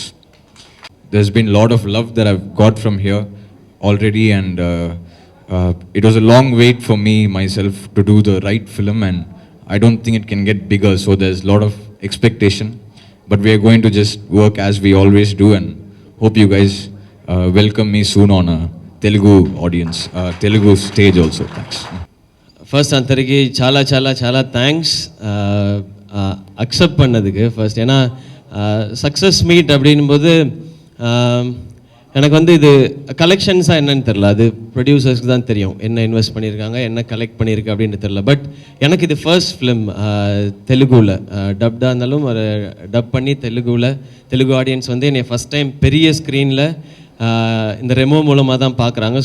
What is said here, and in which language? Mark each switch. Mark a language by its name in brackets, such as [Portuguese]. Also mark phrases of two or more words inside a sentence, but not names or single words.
[English] There's been a lot of love that I've got from here already, and it was a long wait for me myself to do the right film, and I don't think it can get bigger. So there's a lot of expectation, but we are going to just work as we always do, and hope you guys welcome me soon on a Telugu audience, Telugu stage also. Thanks. [Telugu] ఫస్ట్ అందరికీ చాలా చాలా చాలా థ్యాంక్స్ అక్సెప్ట్ பண்ணதுக்கு ஃபர்ஸ்ட். [Tamil] ஏன்னா [English] success meet [Tamil] அப்படின்போது எனக்கு வந்து இது கலெக்ஷன்ஸாக என்னன்னு தெரில, அது ப்ரொடியூசர்ஸ்க்கு தான் தெரியும் என்ன இன்வெஸ்ட் பண்ணியிருக்காங்க, என்ன கலெக்ட் பண்ணியிருக்கு அப்படின்னு தெரில. பட் எனக்கு இது [English] first film [Tamil] தெலுங்குவில், டப்டாக இருந்தாலும் ஒரு டப் பண்ணி தெலுங்கு ஆடியன்ஸ் வந்து என்னை [English] first time [Tamil] பெரிய ஸ்க்ரீனில் இந்த ரெமோ மூலமாக தான் பார்க்குறாங்க.